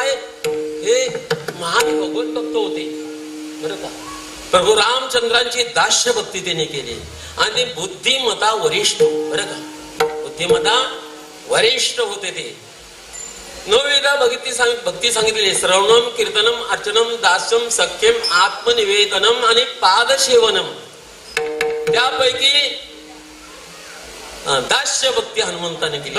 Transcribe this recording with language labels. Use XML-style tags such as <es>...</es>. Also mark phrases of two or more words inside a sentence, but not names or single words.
<mr>हनुमंतराय हे महान भगवत भक्त होते बरं का. प्रभू रामचंद्रांची दास्य भक्ती त्यांनी केली आणि ते</mr> <sa>बुद्धिमता वरिष्ठ</sa> <mr>बरं का.</mr> <sa>बुद्धिमता वरिष्ठ</sa> <mr>होते ते. नवविधा भक्ती सांगितलेली</mr> <sa>श्रवणम कीर्तनम अर्चनम दास्यम सख्यम आत्मनिवेदनम</sa> <mr>आणि पादसेवनम. त्यापैकी दास्य भक्ती हनुमंताने केली.</mr>